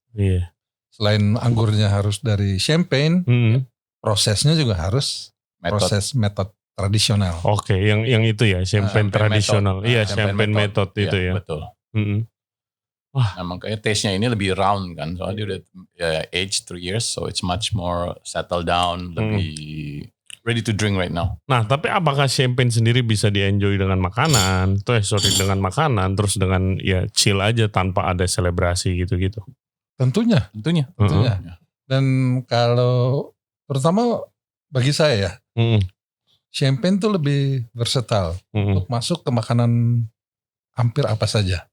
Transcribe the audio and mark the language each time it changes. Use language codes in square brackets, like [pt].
[id] Iya. Selain anggurnya harus dari champagne, prosesnya juga harus proses metode tradisional. Oke, yang itu ya champagne tradisional. Iya, champagne method itu ya. Betul. Wah. Nah makanya taste-nya ini lebih round kan. Soalnya dia udah [en] age 3 years, so it's much more settled down, [id] lebih [en] ready to drink right now. [id] Nah tapi apakah champagne sendiri bisa di-enjoy dengan makanan, dengan makanan, terus dengan ya chill aja tanpa ada selebrasi gitu-gitu? Tentunya. Dan kalau terutama bagi saya ya, champagne tuh lebih versatile untuk masuk ke makanan hampir apa saja.